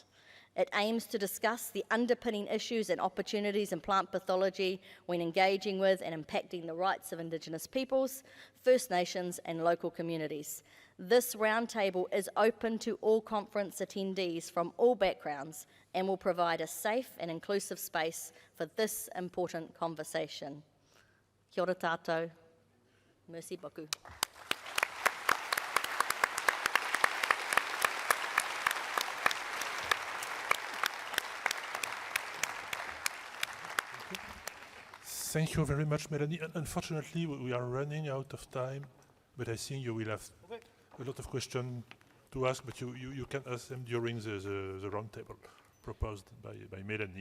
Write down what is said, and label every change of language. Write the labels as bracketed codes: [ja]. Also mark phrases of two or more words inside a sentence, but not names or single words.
[en] It aims to discuss the underpinning issues and opportunities in plant pathology when engaging with and impacting the rights of Indigenous peoples, First Nations, and local communities. This roundtable is open to all conference attendees from all backgrounds and will provide a safe and inclusive space for this important conversation. [mi] Kia ora tātou. [fr] Merci beaucoup. [en] Thank you very much, Melanie. Unfortunately, we are running out of time, but I think you will have a lot of questions to ask, but you can ask them during the roundtable proposed by Melanie.